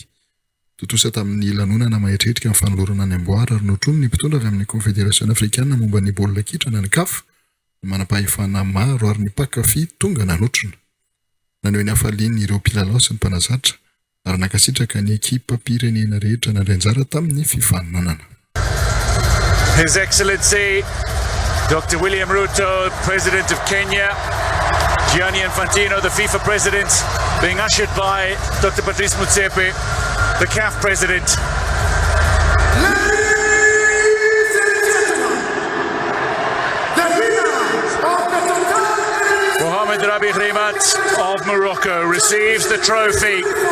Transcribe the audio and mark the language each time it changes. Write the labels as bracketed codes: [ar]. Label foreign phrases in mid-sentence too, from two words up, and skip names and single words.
[mg] Totosa tamin'ny lanonana mahetrihetrika amin'ny fanolorana ny amboara ary notrono ny mpitondra avy amin'ny Confédération africaine momba ny baolina kitra na ny CAF manam-pahefana maro ary ny mpakafy tonga nanotrona. Naneho ny hafaliany ireo mpilalao sy ny mpanazatra ary nakasitraka ny ekipa pirenena rehetra nandray anjara tamin'ny fifaninanana. [en] His Excellency Dr. William Ruto, President of Kenya, Gianni Infantino, the FIFA President, being ushered by Dr. Patrice Motsepe, the CAF President. Mohamed Rabi Rimat of Morocco receives the trophy.